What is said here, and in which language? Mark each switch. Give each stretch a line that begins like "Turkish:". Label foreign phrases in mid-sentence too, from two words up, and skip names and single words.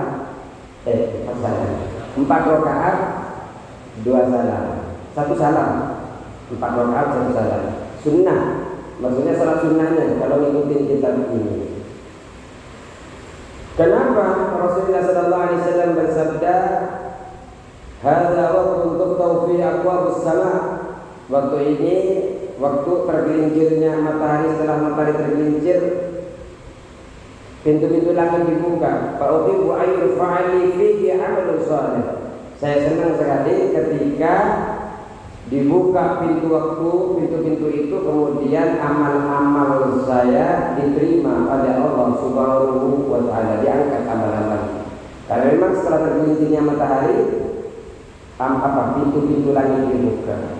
Indonesian: 4 salam. 4 rakaat 2 salam. 1 salam. 4 rakaat 1 salam. Sunnah. Maksudnya salat sunnahnya kalau ngikutin kitab ini. Kenapa Rasulullah
Arabic: صلى الله عليه وسلم
Indonesian: bersabda,
Arabic: "هذا وقت تفتح في أبواب السماء."
Indonesian: Waktu ini waktu tergelincirnya matahari, setelah matahari tergelincir pintu-pintu langit dibuka.
Arabic: فأحب أن يرفع لي فيه عمل صالح.
Indonesian: Saya senang sekali ketika dibuka pintu-pintu itu, kemudian amal-amal saya diterima oleh Allah
Arabic: سبحانه وتعالى,
Indonesian: diangkat amal-amal. Karena memang setelah tergelincirnya matahari, pintu-pintu langit dibuka.